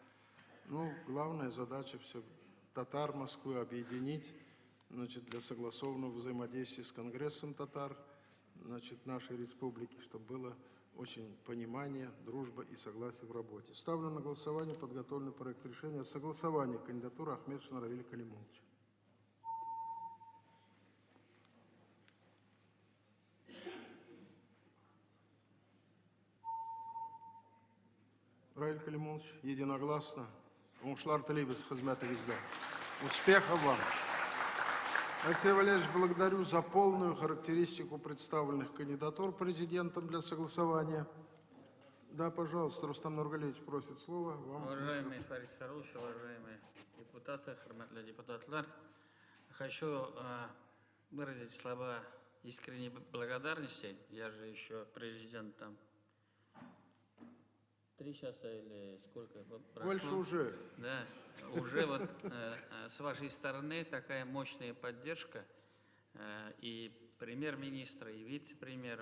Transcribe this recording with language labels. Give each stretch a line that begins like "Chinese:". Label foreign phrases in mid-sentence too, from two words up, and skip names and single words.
Russian: Ну, главная задача все татар Москвы объединить, значит, для согласованного взаимодействия с Конгрессом татар, значит, нашей республики, чтобы было очень понимание, дружба и согласие в работе. Ставлю на голосование подготовленный проект решения о согласовании кандидатуры Ахметшина Равиля Калимуловича. Равиль Калимулович, единогласно. Ушлар Талибес, Хазмята Визда. Успехов вам! Алексей Валерьевич, благодарю за полную характеристику представленных кандидатур президентом для согласования. Да, пожалуйста, Рустам Нургалиевич просит слово. Вам Уважаемый Фарид Харулович, уважаемые депутаты.
Tatar: депутаты, хурматлы депутатлар.
Russian: Хочу выразить слова искренней благодарности. Я же еще президент там 3 часа или сколько прошло? Больше уже. Да, уже вот с вашей стороны такая мощная поддержка и премьер-министра, и вице-премьеров.